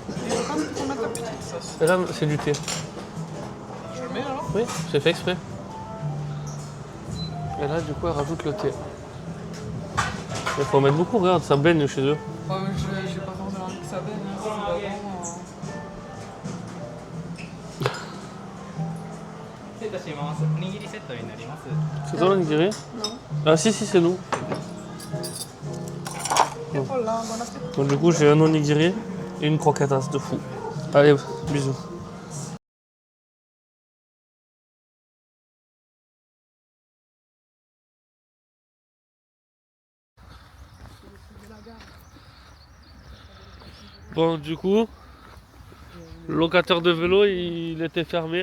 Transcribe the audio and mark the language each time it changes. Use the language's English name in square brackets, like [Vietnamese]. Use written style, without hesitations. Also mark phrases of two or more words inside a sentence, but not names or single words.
[French] Et je pense qu'il faut mettre la petite sauce. Et là, c'est du thé. Je le mets alors? Oui, c'est fait exprès. Et là, du coup, elle rajoute le thé. Il faut en mettre beaucoup, regarde, ça baigne chez eux. Ouais, mais j'ai pas forcément envie que ça baigne, hein, c'est pas bon. [Japanese] 失礼いたします。おにぎりセットになります。 [French] C'est toi l'onigiri? Non. Ah si, c'est nous. Et voilà, bon appétit. Donc du coup, j'ai un onigiri et une croquetas de fou. Allez, bisous. Bon, du coup, le locateur de vélo, il était fermé.